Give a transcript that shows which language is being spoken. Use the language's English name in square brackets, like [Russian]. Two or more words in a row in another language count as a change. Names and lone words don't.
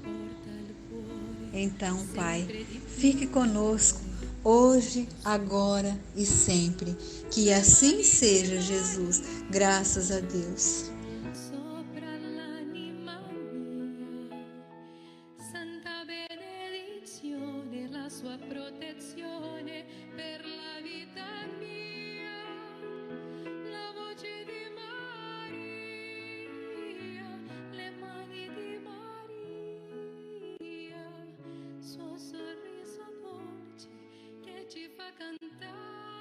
[Portuguese] Então, Pai, fique conosco hoje, agora e sempre. Que assim seja, Jesus. Graças a Deus. [Italian] Sua protezione per la vita mia, la voce di Maria, le mani di Maria, suo sorriso dolce che ci fa cantare.